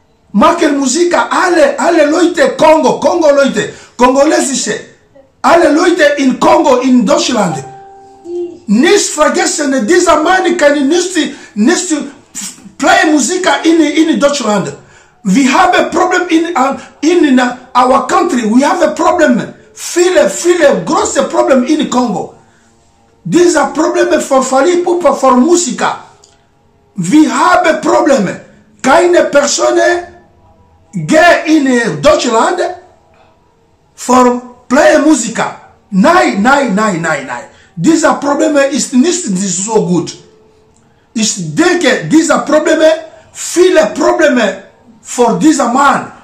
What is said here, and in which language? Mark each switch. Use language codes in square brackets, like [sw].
[de] Machen Musik, alle Leute, Kongo Leute, Kongolesische, alle Leute in Kongo, in Deutschland. Nicht vergessen, dieser Mann kann nicht play Musik in Deutschland. [en] We have a problem in our country. We have a problem. Feel a gross problem in Congo. This is a problem for Fali Ipupa, for Musika. We have a problem. [de] Keine Person geht in Deutschland [en] for play [de] Musika. Nein. [en] This problem is [de] nicht so gut. Ich denke, dieser Problem, viele Probleme [en] for this man.